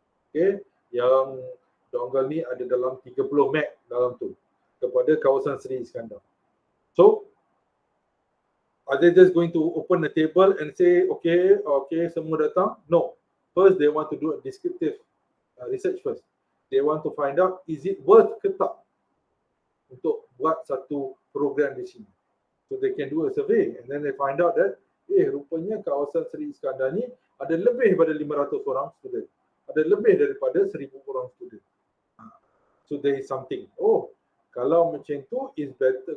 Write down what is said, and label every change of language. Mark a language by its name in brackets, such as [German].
[Malay] Okay, yang dongle ni ada dalam 30 meg dalam tu kepada kawasan Sri Iskandar. [English] So, are they just going to open the table and say, [Malay] okay, semua datang? [English] No. First, they want to do a descriptive research first. They want to find out, is it worth [Malay] ke tak untuk buat satu program di sini. [English] So, they can do a survey and then they find out that, [Malay] rupanya kawasan Sri Iskandar ni ada lebih daripada 500 orang student. Ada lebih daripada 1000 orang student. [English] So, there is something. [Malay] Oh, kalau macam tu, [English] is better.